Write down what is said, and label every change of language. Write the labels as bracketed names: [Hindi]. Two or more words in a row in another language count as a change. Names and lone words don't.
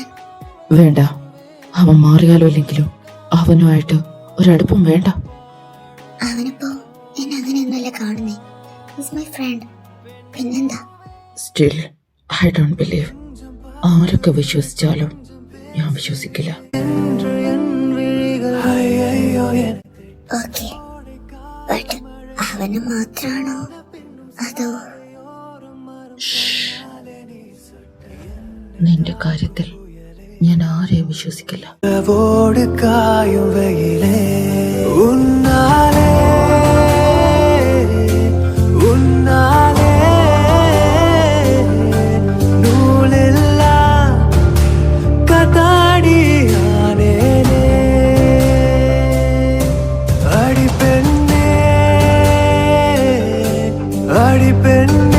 [Malayalam] വേണ്ട, അവൻ മാറിയാലോ ഇല്ലെങ്കിലും അവനുമായിട്ട് ഒരടുപ്പം വേണ്ട. അവനിപ്പോ എന്നെ അങ്ങനെയൊന്നുമല്ല കാണുന്നേ. [English] is my friend. [Malayalam] പിന്നെന്താ? [English] still I don't believe. [Malayalam] ആരൊക്കെ വിശ്വസിച്ചാലും ഞാൻ വിശ്വസിക്കില്ല. [Tamil] என்று என் விழிகள் ஐயையோ என் [English] okay, but [Malayalam] അവന് മാത്രാണോ അതോ? നിന്റെ കാര്യത്തിൽ ഞാൻ ആരെയും വിശ്വസിക്കില്ല. [Tamil] இரவோடு காயும் வெயிலே உன்னாலே உன்னாலே நூலில்லா கதாடியானேனே அடிப்பெண்ணே அடிப்பெண்ணே